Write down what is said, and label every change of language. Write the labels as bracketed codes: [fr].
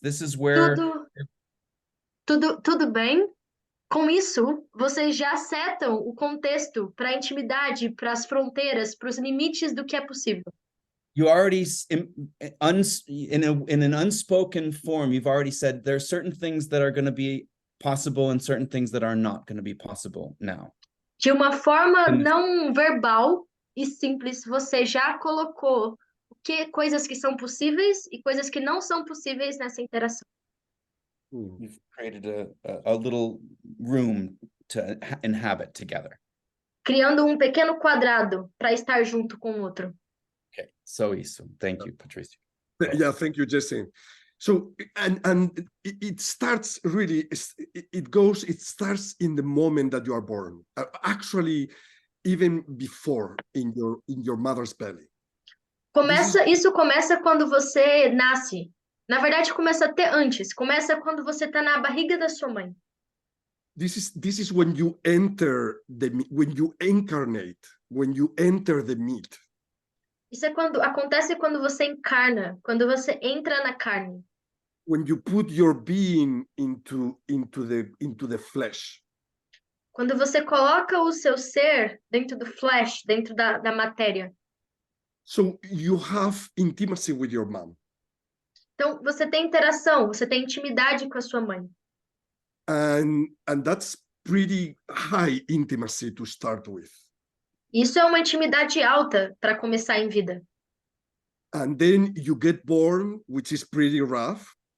[en] This is where [pt] Tudo bem? Com isso, vocês já setam o contexto para a intimidade, para as fronteiras, para os limites do que é possível. [en] you already, in an unspoken form, you've already said there are certain things that are going to be possible and certain things that are not going to be possible now. [pt] De uma forma não verbal e simples, você já colocou coisas que são possíveis e coisas que não são possíveis nessa interação. [en] You've created a little room to inhabit together. [pt] Criando um pequeno quadrado para estar junto com o outro. [en] Okay, so isso. Thank you, Patricia. Yeah, thank you, Jesse. So, and it starts really, it starts in the moment that you are born. Actually, even before in your mother's belly. [pt] Isso começa quando você nasce. Na verdade, começa até antes. Começa quando você está na barriga da sua mãe. [en] This is when you enter when you incarnate, when you enter the meat. [pt] Isso acontece quando você encarna, quando você entra na carne. [en] When you put your being into the flesh. [pt] Quando você coloca o seu ser dentro do flesh, dentro da matéria. [en] So you have intimacy with your mom. [pt] Então, você tem interação, você tem intimidade com a sua mãe. [en] And that's pretty high intimacy to start with. [pt] Isso é uma intimidade alta para começar em vida. [en] And then you get born, which is pretty rough.